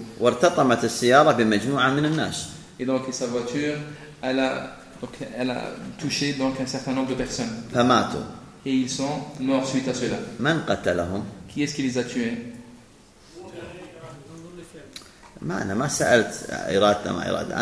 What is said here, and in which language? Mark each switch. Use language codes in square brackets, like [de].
[ar] وارتطمت السيارة بمجموعة من الناس. [fr] Et donc sa voiture, elle a Donc, elle a touché donc un certain nombre de personnes. [ar] فماتوا. [fr] Et ils sont morts suite à cela. [ar] من قتلهم? [fr] Qui est-ce qui les a tués? [ar] ما أنا ما سألت إرادة ما إرادة.